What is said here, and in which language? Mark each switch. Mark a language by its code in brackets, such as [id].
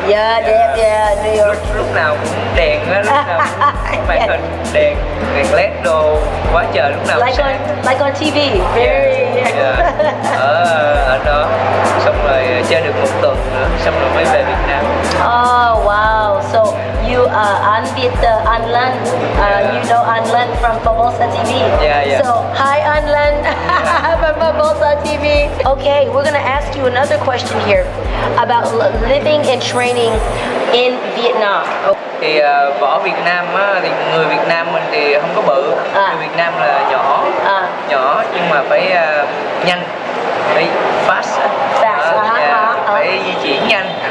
[en] Yeah, [vi] đẹp, [en] yeah, New York. [vi] Lúc nào cũng đèn á, lúc nào cũng màn hình đèn LED đồ quá trời, lúc nào cũng sáng. [en] Like on TV, very. [vi] Ở đó, xong rồi chơi được một tuần nữa, xong rồi mới về Việt Nam. [en] Oh wow! So you An Lan, you know An Lan from PhoBolsaTV. Yeah. So hi An Lan from PhoBolsaTV. Okay, we're gonna ask you another question here about living and training in Vietnam. [vi] Thì võ Việt Nam á, thì người Việt Nam mình thì không có bự, người Việt Nam là nhỏ nhưng mà phải nhanh, phải [en] fast, [vi] phải di chuyển nhanh.